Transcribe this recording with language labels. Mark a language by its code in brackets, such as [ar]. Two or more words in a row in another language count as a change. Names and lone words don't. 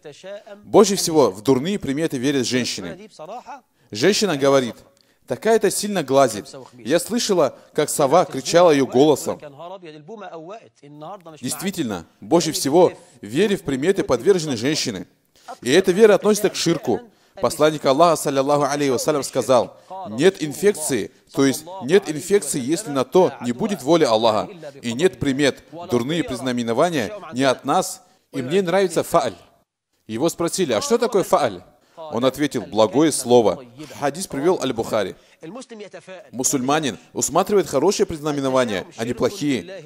[ru] Больше всего в дурные приметы верят женщины. Женщина говорит: такая-то сильно глазит. Я слышала, как сова кричала ее голосом. Действительно, больше всего вере в приметы подвержены женщины. И эта вера относится к ширку. Посланник Аллаха, [ar] صلى الله عليه وسلم, [ru] сказал: нет инфекции, то есть нет инфекции, если на то не будет воли Аллаха. И нет примет, дурные признаменования не от нас, и мне нравится фа'аль. Его спросили: а что такое фа'аль? Он ответил: благое слово. Хадис привел Аль-Бухари. Мусульманин усматривает хорошие признаменования, а не плохие.